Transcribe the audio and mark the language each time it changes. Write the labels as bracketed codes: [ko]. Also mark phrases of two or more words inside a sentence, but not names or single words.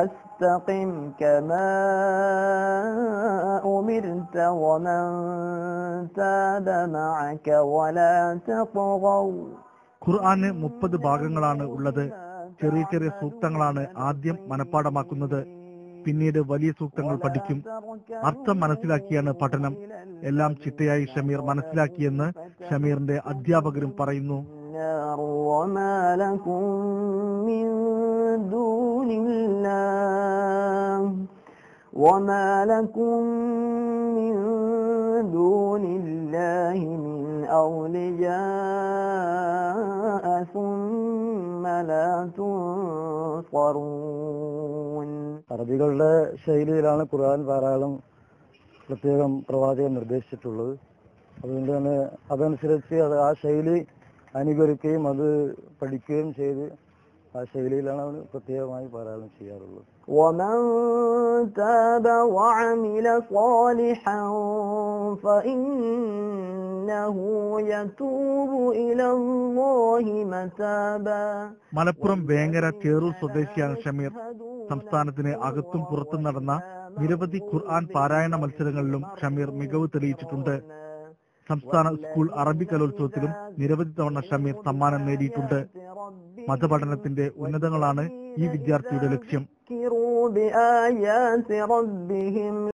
[ml] ഖുർആന് 30 ഭാഗങ്ങളാണ് ഉള്ളത്. ചെറിയ ചെറിയ സൂക്തങ്ങളാണ് ആദ്യം മനഃപ്പാടമാക്കുന്നത്. പിന്നീട് വലിയ സൂക്തങ്ങൾ പഠിക്കും. അർത്ഥം മനസ്സിലാക്കിയാണ് പഠനം. എല്ലാം ചിട്ടയായി ഷമീർ മനസ്സിലാക്കിയെന്ന് ഷമീറിന്റെ അധ്യാപകരും പറയുന്നു. [ar] وما لكم من دون الله من أولياء ثم لا تنصرون. [ml] അറബികളുടെ ശൈലിയിലാണ് ഖുർആൻ പാരായണം പ്രത്യേകം പ്രവാചകൻ നിർദ്ദേശിച്ചിട്ടുള്ളത്. അതുകൊണ്ട് തന്നെ അതനുസരിച്ച് ആ ശൈലി അനുകരിക്കുകയും അത് പഠിക്കുകയും ചെയ്ത് ആ ശൈലിയിലാണ് അവർ പ്രത്യേകമായി പാരായണം ചെയ്യാറുള്ളത്. [ar] ومن تاب وعمل صالحا فإنه يتوب إلى الله متابا. [ml] മലപ്പുറം വേങ്ങര ചേറൂർ സ്വദേശിയാണ് ഷമീർ. സംസ്ഥാനത്തിന് അകത്തും പുറത്തും നടന്ന നിരവധി ഖുർആൻ പാരായണ മത്സരങ്ങളിലും ഷമീർ മികവ് തെളിയിച്ചിട്ടുണ്ട്. സംസ്ഥാന സ്കൂൾ അറബി കലോത്സവത്തിലും നിരവധി തവണ ഷമീർ സമ്മാനം നേടിയിട്ടുണ്ട്. മതപഠനത്തിന്റെ ഉന്നതങ്ങളാണ് ഈ വിദ്യാർത്ഥിയുടെ ലക്ഷ്യം.